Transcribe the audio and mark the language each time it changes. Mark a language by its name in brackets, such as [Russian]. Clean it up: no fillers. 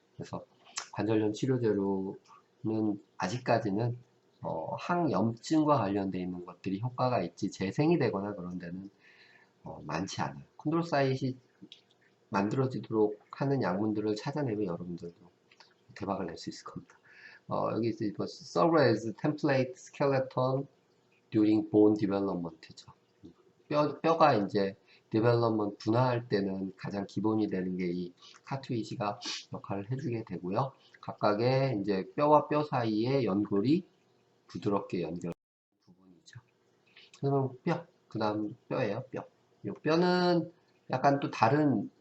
[Korean] 그래서 관절염 치료제로는 아직까지는 항염증과 관련되어 있는 것들이 효과가 있지 재생이 되거나 그런 데는 많지 않아요. 콘드로사이트이 만들어지도록 하는 약물들을 찾아내면 여러분들도 대박을 낼 수 있을 겁니다. 여기 이제 [English] serve as template skeleton during bone development죠. [Korean] 뼈가 이제 development 분화할 때는 가장 기본이 되는 게 이 카트리지가 역할을 해주게 되고요. 각각의 이제 뼈와 뼈 사이에 연골이 부드럽게 연결된 부분이죠. 그러면 뼈, 그 다음 뼈예요, 뼈. 이 뼈는 약간 또 다른